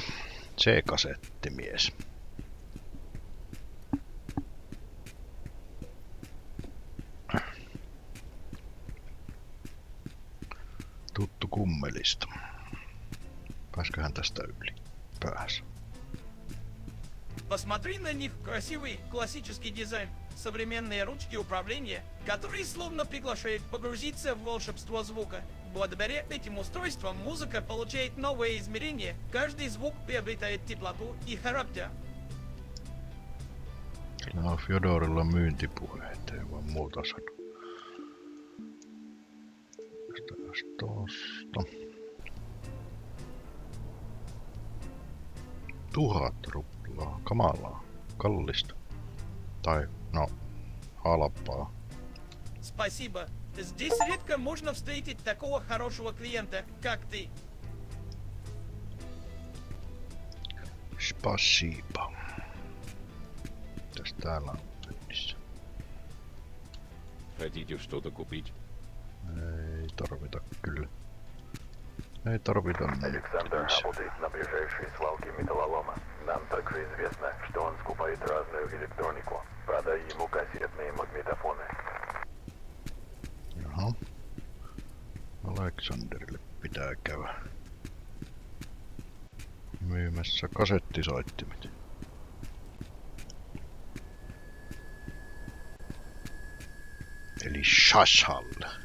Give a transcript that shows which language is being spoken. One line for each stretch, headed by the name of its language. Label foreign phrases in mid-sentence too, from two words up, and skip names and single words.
Finnish: Se kasettimies. Tuttu kummelista. Pääsköhän tästä yli? Pääs.
Russian: Посмотри на них, красивый классический дизайн, современные ручки управления, которые словно приглашают погрузиться в волшебство звука. Благодаря этим устройствам музыка получает новые измерения, каждый звук приобретает теплоту и характер.
Finnish: Sillä on Fyodorilla myyntipuheita, ei voi muuta sanoa. Tästäpäs tosta. 1000 ruplaa. Kamalaa. Kallista. Tai, no, halpaa.
Russian: Спасибо. Здесь редко можно встретить такого хорошего клиента, как ты.
Finnish: Spasiba. Mitäs täällä on myynnissä?
Russian: Хотите что-то купить?
Finnish: Ei tarvita kyllä. Ei tarvita
Russian: Александр
Finnish: nyt.
Russian: работает на ближайшей свалке металлолома. Нам также известно, что он скупает разную электронику. Продай ему кассетные магнитофоны.
Finnish: Jaha. Aleksanderille pitää käydä myymässä kasettisoittimet. Eli Shashalle.